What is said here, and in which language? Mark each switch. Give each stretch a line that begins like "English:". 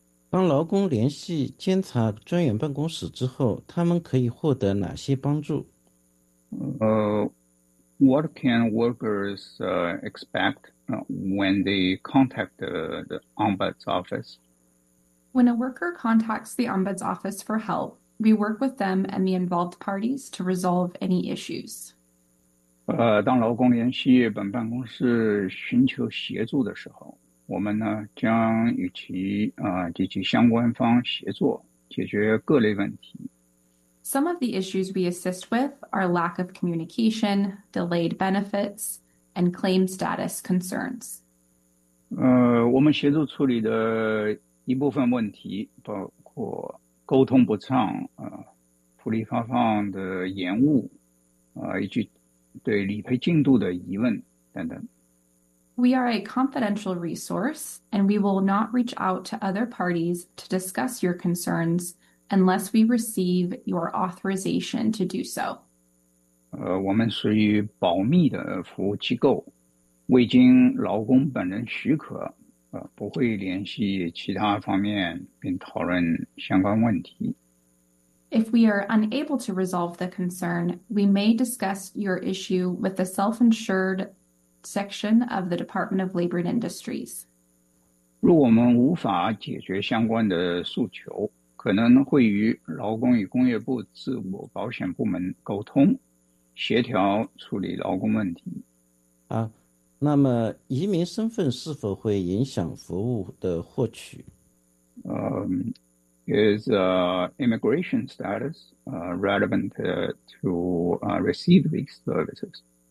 Chinese: 当劳工联系监察专员办公室之后，他们可以获得哪些帮助？
English: What can workers expect when they contact the Ombuds Office? When a worker contacts the Ombuds Office for help, we work with them and the involved parties to resolve any issues.
Chinese: 当劳工联系本办公室寻求协助的时候，我们呢将与其及其相关方协作，解决各类问题。
English: Some of the issues we assist with are lack of communication, delayed benefits, and claim status concerns.
Chinese: 我们协助处理的一部分问题包括沟通不畅，福利发放的延误，以及对理赔进度的疑问等等。
English: We are a confidential resource, and we will not reach out to other parties to discuss your concerns unless we receive your authorization to do so.
Chinese: 我们属于保密的服务机构，未经劳工本人许可，不会联系其他方面并讨论相关问题。
English: If we are unable to resolve the concern, we may discuss your issue with the self-insured section of the Department of Labor and Industries.
Chinese: 如果我们无法解决相关的诉求，可能会与劳工与工业部自我保险部门沟通，协调处理劳工问题。啊，那么移民身份是否会影响服务的获取？
English: Is immigration status relevant to receive these services?